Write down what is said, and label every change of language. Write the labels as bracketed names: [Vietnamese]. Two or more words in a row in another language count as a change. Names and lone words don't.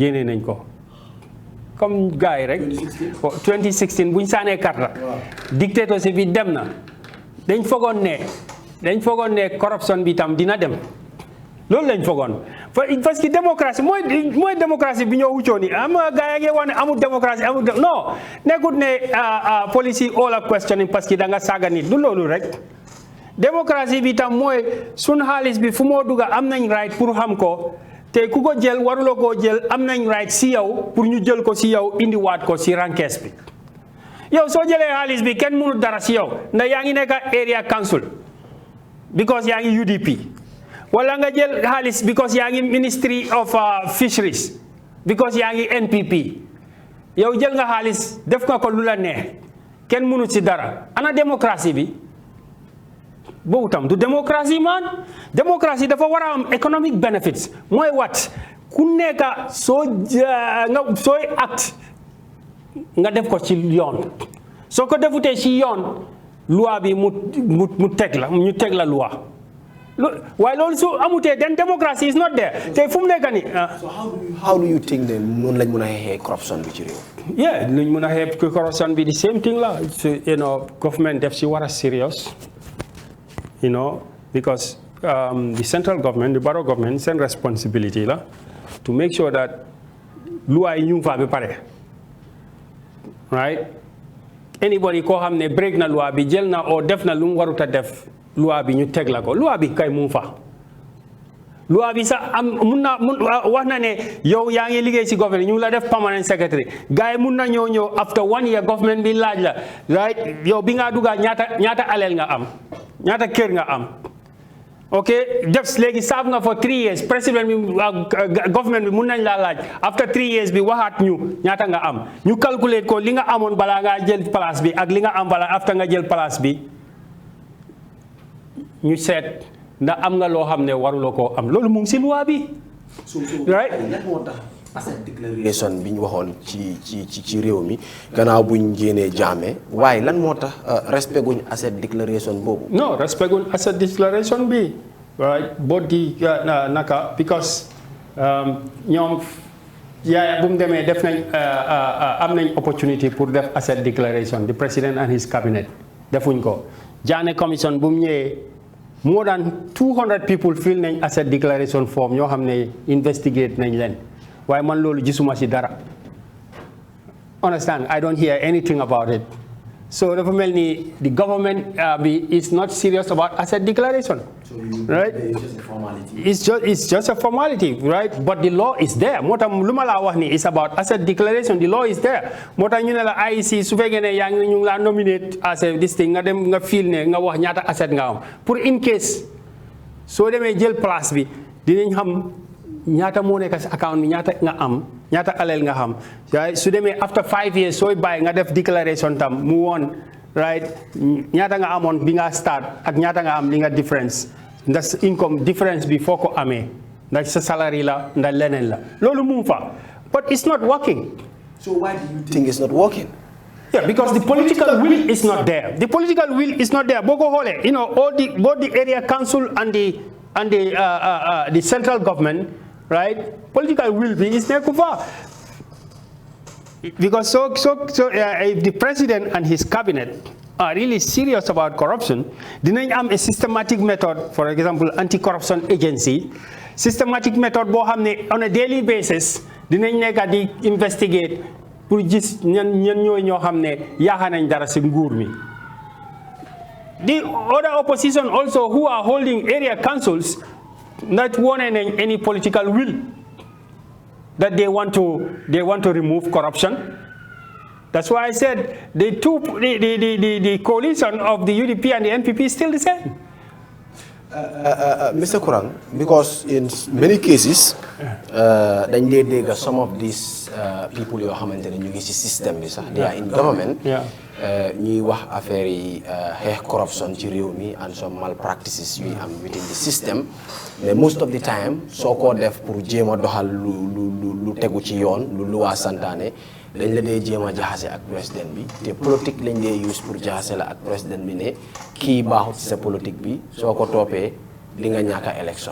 [Wolof] génnee nañ ko comme gars yi rek 2016 buñ saanee carte dictatorship bi dem na dañ foogoon ne corruption bi tam dina dem loolu lañ foogoon [French] parce que [Wolof] démocratie mooy démocratie bi ñoo wuccoo ni am gars yi wax ne amul démocratie amul non nekkut ne [English] policy all a questioning [French] parce que [Wolof] da nga saaga nit du loolu rek. démocratie bi tam mooy sun xaalis bi fu moo dugga am nañ right pour xam ko te ku ko jël waruloo koo jël am nañ right si yow pour ñu jël ko si yow indiwaat ko si rankees bi. yow soo jëlee xaalis bi kenn mënul dara si yow ndax yaa ngi nekk [English] area council [Wolof] because yaa ngi UDP wala nga jël xaalis because yaa ngi [English] ministry of fisheries [Wolof] because yaa ngi NPP yow jël nga xaalis def nga ko lu la neex kenn mënu ci dara ana démocratie bi boobu tam du démocratie man démocratie dafa war a am [English] economic benefits [Wolof] mooy wat ku nekk sooy acte nga def ko ci yoon soo ko defutee ci yoon loi bi mu teg la ñu teg la loi waaye loolu su amutee [English] then democracy is not there [Wolof] te fu mu nekk nii. [English] So how do you think [Wolof] ne noonu lañ mën a xeexee corruption bi ci réew. yeah luñ mën a xeex corruption bi [English] the same thing [Wolof] la government def si war a [English] serious because the central government the borough government [Wolof] seen responsibility la [English] to make sure that [Wolof] loi yi ñu fa ba pare [English] right anybody [Wolof] koo xam ne break na loi bi jël na o def na lu mu warut a def loi bi ñu teg la ko loi bi kay mu fa loi bi sax mun wax na ne yow yaa ngi liggéey si government ñu la def [English] permanent secretary [Wolof] gars yi mun na ñëw [English] after 1 year [Wolof] government bi laaj la right yow bi nga dugga ñaata aleel nga am ñaata kër nga am ok def léegi saaf nga [English] for 3 years [Wolof] président bi government bi mun nañ laa laaj [English] after 3 years [Wolof] bi waxaat ñu ñaata nga am ñu calculer ko li nga amoon balaa ngaa jël place bi ak li nga am balaa after nga jël place bi ñu seet ndax am nga loo xam ne waruloo koo am loolu mu ngi si loi bi. right lan moo tax [English] asset declaration [Wolof] bi ñu waxoon ci réew mi gannaaw buñ génnee jaame waaye lan moo tax respect guñ [English] asset declaration [Wolof] boobu. non respect guñ [English] asset declaration [Wolof] bi [English] right both [Wolof] di naka because ñoom yaaya bu mu demee def nañ am nañ opportunity pour def [English] asset declaration the president and his cabinet [Wolof] defuñ ko Jaane commission bu mu ñëwee [English] more than 200 people fill [Wolof] nañ [English] asset declaration form [Wolof] ñoo xam ne investigate nañ leen waaye man loolu gisuma ci dara [English] understand I don't hear anything about it [Wolof] so dafa mel ni [English] the government is not serious about asset declaration. Right? It's just a formality, right? But the law is there. [Wolof] Moo tax lu ma laa wax ni [English] is about asset declaration. The law is there. [Wolof] Moo tax ñu ne la IEC su fekkee ne yaa ngi ñu la nominate [English] as a this thing [Wolof] nga dem nga feel ne nga wax ñaata asset nga am pour [English] in case [Wolof] soo demee jël place bi dinañ xam ñaata moo nekk sa account bi ñaata nga am ñaata aleel nga xam su demee [English] after 5 years [Wolof] sooy bàyyi nga def declaration tam mu woon right ñaata nga amoon bi nga start ak ñaata nga am li nga difference ndax income difference bi foo ko amee ndax sa salary la ndax leneen la loolu mu fa [English] but it's not working. So why do you think it's not working? Yeah, because the political will is not there. The political will is not there. Boko Hole, both the area council and the central government, right? Political will is there. Because if the president and his cabinet are really serious about corruption, then am a systematic method, for example, anti-corruption agency, systematic method on a daily basis, then they investigate [Wolof] pour gis ñan ñooy ñoo xam ne yaakaar nañ dara ci nguur mi. [English] The other opposition also who are holding area councils not wanting any political will that they want to remove corruption. That's why I said the coalition of the UDP and the NPP is still the same. Mr. Kurang, because in many cases, some of these people who are in the system, they are in government, [Wolof] ñuy wax affaire yi corruption ci réew mi [English] and some malpractices [Wolof] yu am [English] within the system, [Wolof] mais [English] most of the time [Wolof] soo ko def pour jéem a doxal lu tegu ci yoon lu luwaa santaane dañ la dee jéem a jaxase ak président bi te politique lañ dee use pour jaxase la ak président bi ne kii baaxut ci sa politique bi soo ko toppee di nga ñàkk a élection.